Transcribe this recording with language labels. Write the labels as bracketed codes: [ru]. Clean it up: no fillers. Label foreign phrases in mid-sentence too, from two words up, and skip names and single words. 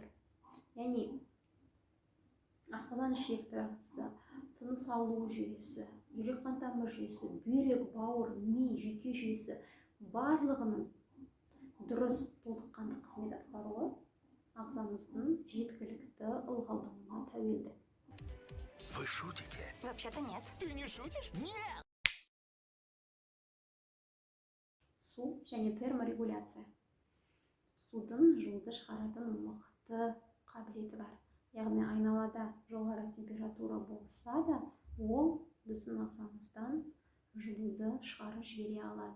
[kk] Яғни асқазан ішек трактісі, тыныс алу жүйесі, жүрек қан тамыр жүйесі, бүйрек, бауыр, ми, жүйке жүйесі барлығының дұрыс толыққанды қызмет атқаруы ағзамыздың жеткілікті ылғалдануына тәуелді. [ru] Вы шутите? Вообще-то нет. Ты не шутишь? Нет! [kk] Су және терморегуляция. Судың жылуды шығаратын мықты қабілеті бар. Яғни айналада жоғары температура болса да, ол біздің ағзамыздан жылуды шығарып жібере алады.